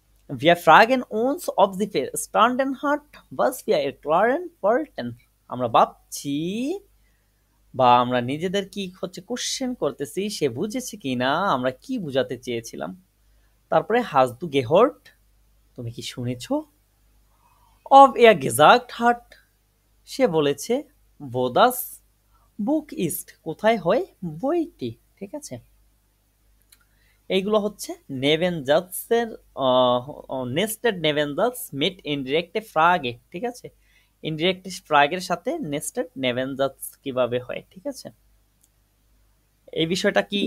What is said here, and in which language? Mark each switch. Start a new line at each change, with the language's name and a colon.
German: Wir fragen uns, ob sie verstanden hat, was wir erklären wollten.
Bangla: আমরা ভাবছি বা আমরা নিজেদের কি হচ্ছে কোশ্চেন করতেছি সে বুঝেছে কিনা আমরা কি বুঝাতে চেয়েছিলাম। তারপরে
German: hast du gehört,
Bangla: তুমি কি শুনেছো?
German: Ob er gesagt hat,
Bangla: সে বলেছে
German: wo das Buch ist,
Bangla: কোথায় হয় বইটি। ঠিক আছে, এইগুলো হচ্ছে নেভেনজাৎসের নেস্টেড নেভেনজাৎস মিট ইনডিরেক্টে ফ্রাগে। ঠিক আছে, ইনডিরেক্ট ফ্রাগের সাথে নেস্টেড নেভেনজাৎস কিভাবে হয়। ঠিক আছে, এই বিষয়টা কি